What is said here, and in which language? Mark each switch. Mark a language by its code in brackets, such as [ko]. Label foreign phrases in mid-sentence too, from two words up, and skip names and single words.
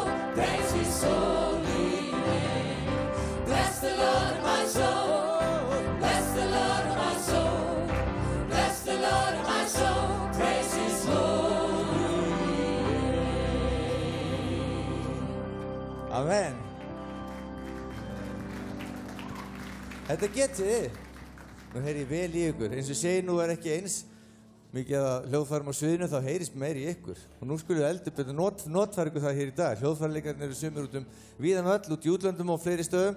[en] Praise His holy name. Bless the Lord of my soul. Bless the Lord of my soul. Bless the Lord of my soul. Praise His holy name. [is] Amen. Þetta getið þið. Nú heyri ég vel í ykkur. Eins og ég segi, nú er ekki eins mikið að hljóðfærum á sviðinu, þá heyrist meir í ykkur. Og nú skulum við eldur betur notfæra ykkur það hér í dag. Hljóðfærarleikarnir eru sumir út víðan öll, út í útlöndum og fleiri stöðum.